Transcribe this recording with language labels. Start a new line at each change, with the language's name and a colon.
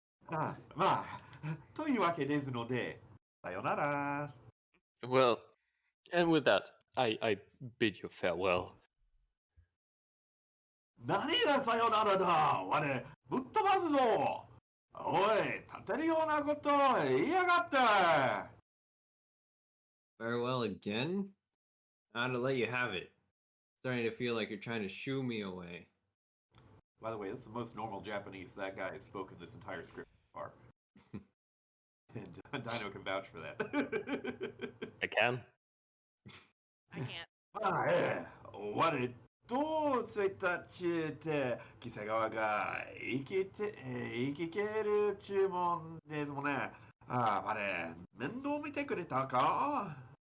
Japanese: まあ、というわけですので、さよなら。
English: Well, and with that, I bid you farewell.
Japanese: 何がさよならだ我、ぶっ飛ばすぞおい、立てるようなこと言いやがって。
English: Farewell again? I ought to let you have it. Starting to feel like you're trying to shoo me away. By the way, this is the most normal Japanese that guy has spoken this entire script so far. And Dino can vouch for that. I can. I can't.
Japanese: まあ、我と1日で、キサ側が生きてる注文ですもんね。あれ、面倒見てくれたか？